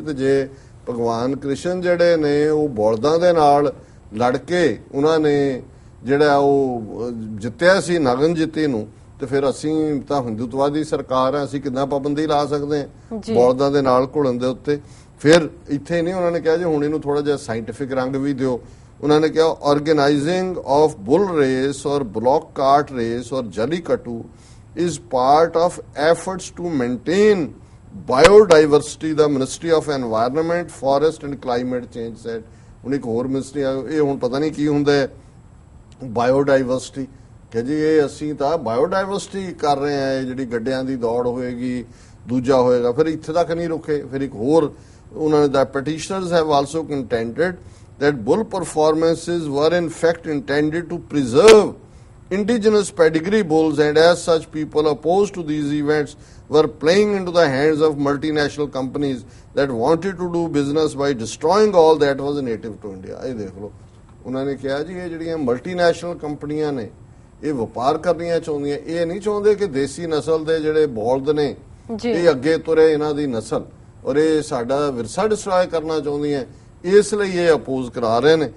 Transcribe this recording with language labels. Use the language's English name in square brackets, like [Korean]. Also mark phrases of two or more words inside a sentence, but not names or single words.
[Punjabi] ਤੇ ਜੇ ਭਗਵਾਨ ਕ੍ਰਿਸ਼ਨ ਜਿਹੜੇ ਨੇ ਉਹ ਬੌਲਦਾਂ ਦੇ ਨਾਲ ਲੜ ਕੇ ਉਹਨਾਂ ਨੇ ਜਿਹੜਾ ਉਹ ਜਿੱਤਿਆ ਸੀ ਨਗਨ ਜਿੱਤੀ ਨੂੰ, ਤੇ ਫਿਰ ਅਸੀਂ ਤਾਂ ਹਿੰਦੂਤਵਾਦੀ ਸਰਕਾਰ ਆ, ਅਸੀਂ ਕਿੰਨਾ ਪਾਬੰਦੀ ਲਾ ਸਕਦੇ ਹਾਂ ਬੌਲਦਾਂ ਦੇ ਨਾਲ ਘੁਲਣ ਦੇ ਉੱਤੇ। ਫਿਰ ਇੱਥੇ ਨਹੀਂ, ਉਹਨਾਂ ਨੇ ਕਿਹਾ ਜੀ ਹੁਣ ਇਹਨੂੰ ਥੋੜਾ ਜਿਹਾ ਸਾਇੰਟਿਫਿਕ ਰੰਗ ਵੀ ਦਿਓ। ਉਹਨਾਂ ਨੇ ਕਿਹਾ [English] organizing of bull race or bullock cart race or Jallikattu is part of efforts to maintain biodiversity, the Ministry of Environment, Forest and Climate Change said। [Punjabi] ਹੁਣ ਇੱਕ ਹੋਰ ਮਿਨਿਸਟਰੀ ਇਹ ਹੁਣ ਪਤਾ ਨਹੀਂ ਕੀ ਹੁੰਦਾ ਹੈ ਬਾਇਓਡਾਈਵਰਸਿਟੀ, ਕਿ ਜੀ ਇਹ ਅਸੀਂ ਤਾਂ ਬਾਇਓਡਾਈਵਰਸਿਟੀ ਕਰ ਰਹੇ ਹਾਂ, ਜਿਹੜੀ ਗੱਡਿਆਂ ਦੀ ਦੌੜ ਹੋਏਗੀ ਦੂਜਾ ਹੋਏਗਾ। ਫਿਰ ਇੱਥੇ ਤੱਕ ਨਹੀਂ ਰੁਕੇ, ਫਿਰ ਇੱਕ ਹੋਰ ਉਹਨਾਂ ਨੇ ਦਾ [English] petitioners have also contended that bull performances were in fact intended to preserve indigenous pedigree bulls, and as such people opposed to these events were playing into the hands of multinational companies that wanted to do business by destroying all that was native to India। [Punjabi] ਇਹ ਦੇਖ ਲਓ, ਉਹਨਾਂ ਨੇ ਕਿਹਾ ਜੀ ਇਹ ਜਿਹੜੀਆਂ ਮਲਟੀਨੈਸ਼ਨਲ ਕੰਪਨੀਆਂ ਨੇ ਇਹ ਵਪਾਰ ਕਰਨੀਆਂ ਚਾਹੁੰਦੀਆਂ, ਇਹ ਨਹੀਂ ਚਾਹੁੰਦੇ ਕਿ ਦੇਸੀ ਨਸਲ ਦੇ ਜਿਹੜੇ ਬੌਲਦ ਨੇ ਇਹ ਅੱਗੇ ਤੁਰੇ, ਇਹਨਾਂ ਦੀ ਨਸਲ, ਔਰ ਇਹ ਸਾਡਾ ਵਿਰਸਾ ਡਿਸਟਰੋਏ ਕਰਨਾ ਚਾਹੁੰਦੀਆਂ, ਇਸ ਲਈ ਇਹ ਅਪੋਜ਼ ਕਰਾ ਰਹੇ ਨੇ।